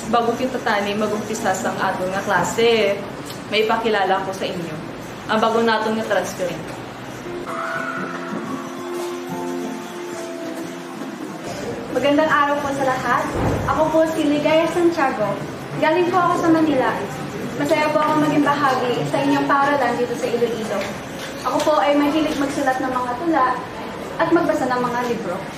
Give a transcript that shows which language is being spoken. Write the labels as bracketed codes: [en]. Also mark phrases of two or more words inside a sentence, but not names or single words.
[hil] Bago kita tani mag-umpisa sa aton nga klase, may ipakilala ko sa inyo. Ang bago naton nga transferring. [tl] Magandang araw po sa lahat. Ako po si Ligaya Santiago. Galing po ako sa Manila. Masaya po ako maging bahagi sa inyong paaralan dito sa Iloilo. Ako po ay mahilig magsulat ng mga tula at magbasa ng mga libro.